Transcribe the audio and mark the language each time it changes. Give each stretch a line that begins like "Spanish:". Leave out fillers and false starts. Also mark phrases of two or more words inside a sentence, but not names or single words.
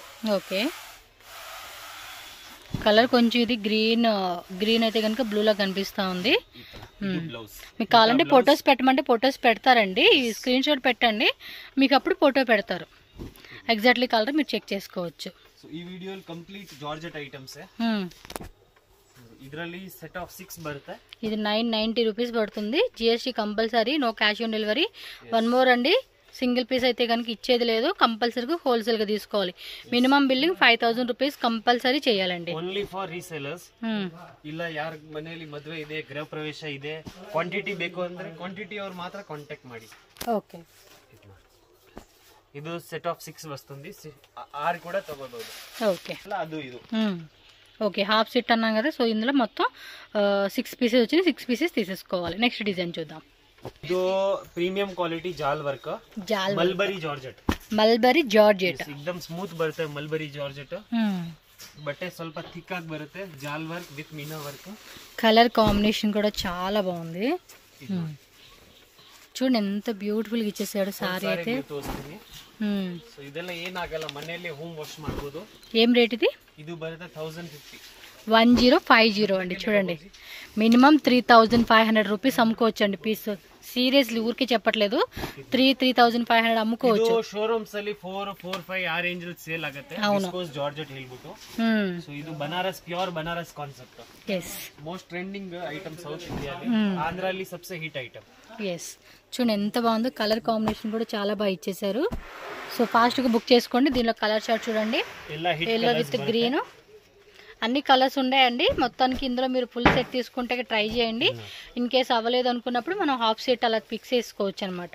Telugu: ఓకే కలర్ కొంచెం ఇది గ్రీన్ అయితే కనుక బ్లూ లా కనిపిస్తా ఉంది మీకు కావాలంటే ఫొటోస్ పెట్టమంటే ఫొటోస్ పెడతారండి
English: screen shot
Telugu: పెట్టండి మీకు అప్పుడు ఫోటో పెడతారు ఎగ్జాక్ట్లీ కలర్ మీరు చెక్ చేసుకోవచ్చు సో ఈ వీడియోలో కంప్లీట్ జార్జెట్ ఐటమ్స్
Kannada: ಇದರಲ್ಲಿ ಸೆಟ್ ಆಫ್ 6 ಬರುತ್ತೆ
Telugu: ఇది 990 రూపీస్ పడుతుంది జిఎస్టీ కంపల్సరీ
English: no cash on delivery one more
Telugu: అండి
English: single piece
Telugu: అయితే కనుక ఇచ్చేది లేదు, కంపల్సరీగా హోల్సేల్ గా తీసుకోవాలి.
English: minimum billing
Telugu: 5000 రూపీస్ కంపల్సరీ చేయాలండి.
English: only for resellers.
Kannada: ಇಲ್ಲ ಯಾರ ಮನೆಯಲ್ಲಿ ಮದುವೆ ಇದೆ, ಗೃಹ ಪ್ರವೇಶ ಇದೆ, ಕ್ವಾಂಟಿಟಿ ಬೇಕು ಅಂದ್ರೆ ಕ್ವಾಂಟಿಟಿ ಅವ್ರು ಮಾತ್ರ ಕಾಂಟ್ಯಾಕ್ಟ್ ಮಾಡಿ.
Telugu: ఓకే, ಇದು
English: set of
Telugu: 6 వస్తుంది, 6 కూడా తగోಬಹುದು. ఓకే,
Kannada: ಅದು ಇದು
Telugu: ఓకే,
English: half set
Telugu: అన్నాం కదా. సో ఇందులో మొత్తం 6 పీసెస్ వచ్చింది, 6 పీసెస్ తీసేసుకోవాలి.
English: next design
Telugu: చూద్దాం.
Kannada: ಇದು
English: premium quality jaal work,
Kannada: ಮಲ್ಬರಿ ಜಾರ್ಜೆಟ್. ಮಲ್ಬರಿ ಜಾರ್ಜೆಟ್ एकदम ಸ್ಮೂತ್ ಬರುತ್ತೆ. ಮಲ್ಬರಿ ಜಾರ್ಜೆಟ್ ಬಟ್ಟೆ ಸ್ವಲ್ಪ ಥಿಕ್ ಆಗಿ ಬರುತ್ತೆ. ಜಾಲ್
English: work with
Kannada: ಮೀನಾ ವರ್ಕ್.
English: colour combination
Telugu: కూడా చాలా బాగుంది. చూడండి ఎంత బ్యూటిఫుల్ గా ఇచ్చేసాడు సారీ అయితే.
Kannada: సో ಇದೆಲ್ಲ ಏನಾಗಲ್ಲ, ಮನೆಯಲ್ಲಿ
English: home wash
Kannada: ಮಾಡಬಹುದು.
Telugu: ఏం రేట్ ఇది?
Kannada: ಇದು ಬರುತ್ತೆ 1050.
Telugu: 1050 అండి. చూడండి, మినిమం 3500 రూపీస్ అమ్ముకోవచ్చు అండి పీస్. సీరియస్లీ ఊరికే చెప్పట్లేదు, 3500 అమ్ముకోవచ్చు.
Kannada: ಶೋರೂಮ್ಸ್ ಅಲ್ಲಿ 4-5 ಆ ರೇಂಜ್ ಅಲ್ಲಿ ಸೇಲ್ ಆಗುತ್ತೆ. ವಿಸ್ಕೋಸ್ ಜಾರ್ಜೆಟ್ ಹೇಳ್ಬಿಟ್ಟು. ಸೊ ಇದು ಬನಾರಸ್, ಪ್ಯೂರ್ ಬನಾರಸ್ ಕಾನ್ಸೆಪ್ಟ್. ಎಸ್,
English: most trending item South Indiali.
Telugu: ఆంధ్రాలో సబ్సే హిట్ ఐటమ్. ఎస్, చూడండి ఎంత బాగుందో.
English: colour combination
Telugu: కూడా చాలా బాగా ఇచ్చేసారు. సో ఫాస్ట్ గా బుక్ చేసుకోండి. దీనిలో
English: colour chart
Telugu: చూడండి,
English: yellow with green,
Telugu: అన్ని కలర్స్ ఉన్నాయండి మొత్తానికి. ఇందులో మీరు
English: full set
Telugu: తీసుకుంటే ట్రై చేయండి.
English: in case
Telugu: అవ్వలేదు అనుకున్నప్పుడు మనం
English: half set
Telugu: అలా ఫిక్స్ చేసుకోవచ్చు అనమాట.